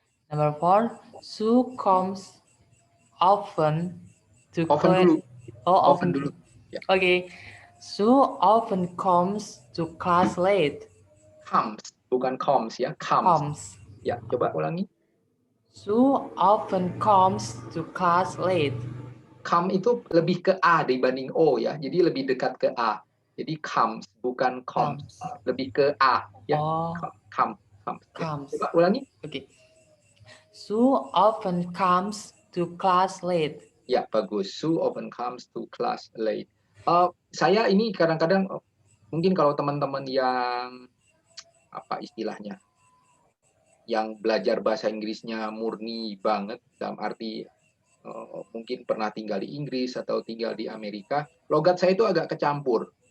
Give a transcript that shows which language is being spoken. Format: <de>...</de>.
<en>Number 4, Sue comes often to Often class.</en> <id>dulu. Oh, Often dulu. Ya.</id> <en>Okay. Sue often comes to class late.</en> <id>Comes, bukan comes ya. Comes. Ya, coba ulangi.</id> <en>Sue often comes to class late.</en> <id>Come itu lebih ke A dibanding O ya. Jadi lebih dekat ke A. Jadi comes, bukan comes. Lebih ke A ya. Oh.</id> <en>Comes. Comes.</en> <id>Coba ulangi.</id> <en>Okay. Sue often comes to class late.</en> <id>Ya, bagus.</id> <en>Sue often comes to class late.</en> <id>Saya ini kadang-kadang mungkin kalau teman-teman yang apa istilahnya, yang belajar bahasa Inggrisnya murni banget, dalam arti mungkin pernah tinggal di Inggris atau tinggal di Amerika, logat saya itu agak kecampur.</id>